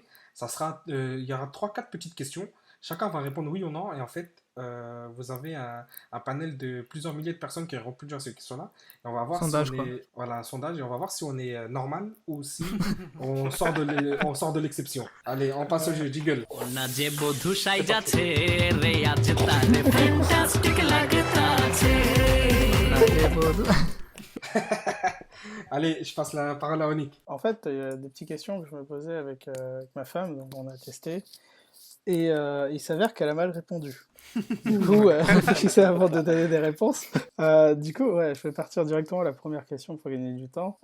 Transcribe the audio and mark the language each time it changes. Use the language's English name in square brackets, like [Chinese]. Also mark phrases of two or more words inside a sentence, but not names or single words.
[French] Ça sera, il y aura 3-4 petites questions. Chacun va répondre oui ou non et en fait, vous avez un panel de plusieurs milliers de personnes qui auront répondu à ces questions-là. Et on va voir Sondage, si on quoi. est, voilà, un sondage et on va voir si on est normal ou si on sort de l'exception. Allez, on passe au jeu, jiggle. [Bangla] না যে বধু সাইজাছে রে আজ তারে ফ্যান্টাস্টিক লাগতাছে [French] Allez, je passe la parole à Onik. En fait, il y a des petites questions que je me posais avec ma femme, donc on a testé. Et il s'avère qu'elle a mal répondu. Du coup, réfléchissez avant de donner des réponses. Du coup, ouais, je vais partir directement à la première question pour gagner du temps.